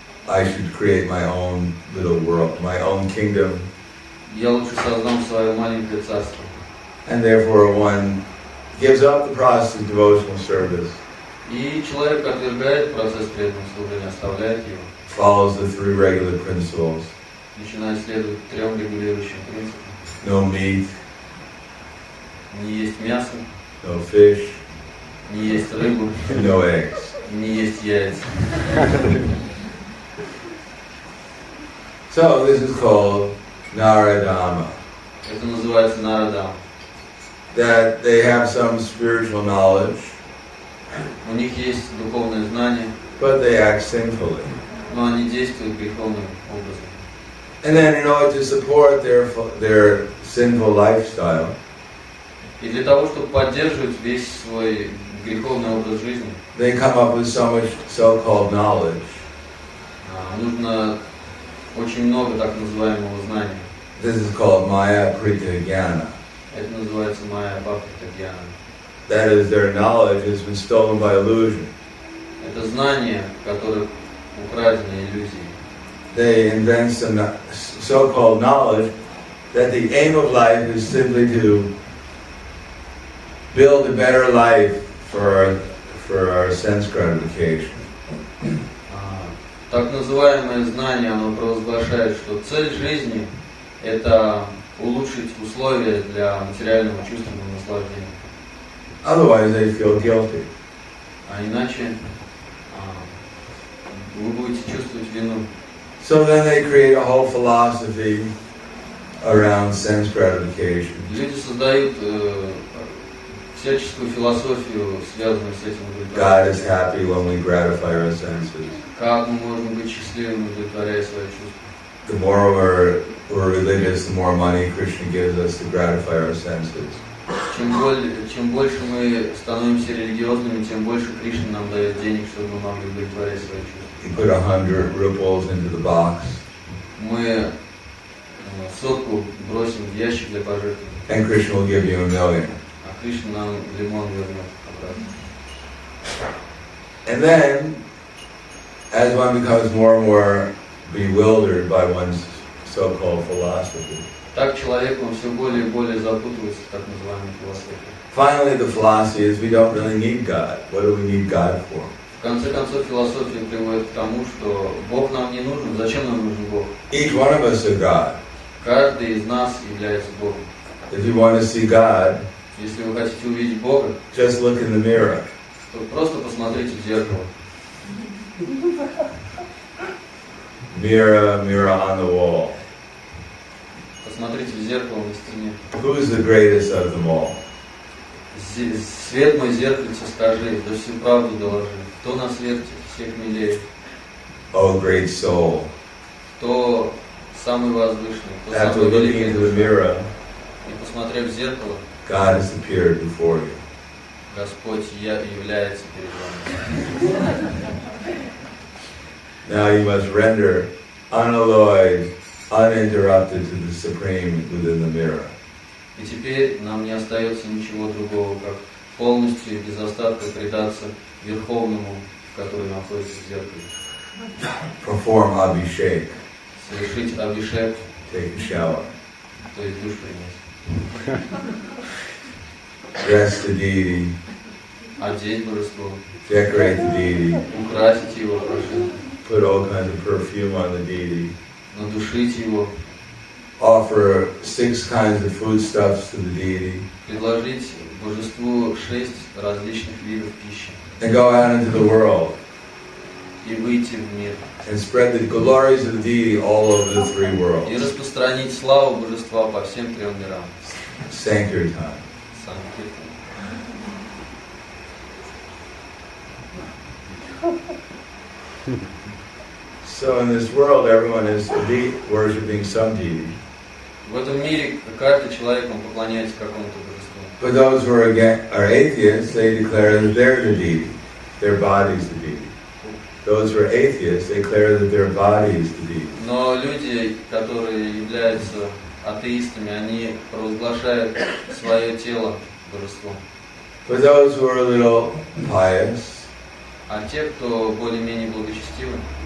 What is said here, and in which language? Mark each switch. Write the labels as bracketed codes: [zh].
[en] I should create my own little world, my own kingdom. [ru] Я лучше создам свое маленькое царство. [en] And therefore one gives up the process of devotional service. [ru] И человек отвергает процесс преданного служения, оставляет его. [en] Follows the three regular principles. [ru] Начинает следовать 3 регулирующим принципам. [en] No meat. [ru] Не есть мясо. [en] No fish. [ru] Не есть рыбу. [en] No eggs. [ru] Не есть яйца. [en] So this is called Naradama. [ru] Это называется Нарадама. [en] That they have some spiritual knowledge, [ru] У них есть духовное знание, [en] but they act sinfully. [ru] но они действуют греховным образом. [en] And then in order to support their sinful lifestyle, [ru] И для того, чтобы поддерживать весь свой греховный образ жизни, [en] they come up with so much so-called knowledge. [ru] Нужно очень много так называемого знания. [en] This is called Maya Prita Jnana. [ru] Это называется Майя Бхактиведантой Свами. [en] That is, their knowledge has been stolen by illusion. [ru] Это знание, которое украдено иллюзией. [en] They invent some so-called knowledge that the aim of life is simply to build a better life for our sense gratification. [ru] Так называемое знание, оно провозглашает, что цель жизни – это улучшить условия для материального чувственного наслаждения. [en] Otherwise, they feel guilty. [ru] А иначе вы будете чувствовать вину. [en] So then they create a whole philosophy around sense gratification. [ru] Люди создают всяческую философию, связанную с этим [en] God is [ru] удовлетворением. [en] happy when we gratify our senses. [ru] Как мы можем быть счастливыми, удовлетворяя свои чувства? [en] The more we're religious, the more money Krishna gives us to gratify our senses. [ru] Чем больше мы становимся религиозными, тем больше Кришна нам дает денег, чтобы мы могли удовлетворять свои чувства. [en] You put 100 rupees into the box, [ru] Мы сотку бросим в ящик для пожертвований, [en] and Krishna will give you $1 million. [ru] а Кришна нам лимон вернет обратно. [en] And then, as one becomes more and more bewildered by one's so-called philosophy, [ru] Так человек, он все более и более запутывается в так называемой философии. [en] finally the philosophy is we don't really need God. What do we need God for? [ru] В конце концов, философия приводит к тому, что Бог нам не нужен. Зачем нам нужен Бог? [en] Each one of us is God. [ru] Каждый из нас является Богом. [en] If you want to see God, [ru] Если вы хотите увидеть Бога, [en] just look in the mirror. [ru] то просто посмотрите в зеркало. [en] Mirror, mirror on the wall. [ru] Посмотрите в зеркало на стене. [en] Who is the greatest of them all? [ru] Свет мой зеркальце, скажи, да всю правду доложи. Кто на свете всех милее? [en] Oh, great soul. [ru] Кто самый возвышенный? Кто [en] After [ru] самый [en] looking [ru] великий? [en] into the mirror, [ru] И посмотрев в зеркало, [en] God has appeared before you. [ru] Господь является перед вами. [en] Now you must render unalloyed, uninterrupted to the Supreme within the mirror. [ru] И теперь нам не остается ничего другого, как полностью и без остатка предаться Верховному, который находится в зеркале. [en] Perform abhishek, [ru] Совершить абишек, [en] take a shower, [ru] то есть душ принять. [en] dress the deity, [ru] Одеть божество, [en] decorate the deity, [ru] украсить его, прошу, [en] put all kinds of perfume on the deity, [ru] надушить его, [en] offer 6 kinds of foodstuffs to the deity, [ru] предложить божеству 6 различных видов пищи [en] and go out into the world [ru] и выйти в мир. [en] and spread the glories of the deity all over the 3 [ru] И [en] worlds. [ru] распространить славу божества по всем 3 мирам. [en] Sankirtan. [ru] Санкиртан. [en] So in this world, everyone is worshipping some deity. [ru] В этом мире каждый человек, он поклоняется какому-то божеству. [en] But those who are atheists, they declare that they're the deity. Their body's the deity. Those who are atheists, they declare that their body is the deity. [ru] Но люди, которые являются атеистами, они провозглашают свое тело божеством. [en] For those who are a little pious, [ru] А те, кто более-менее благочестивы,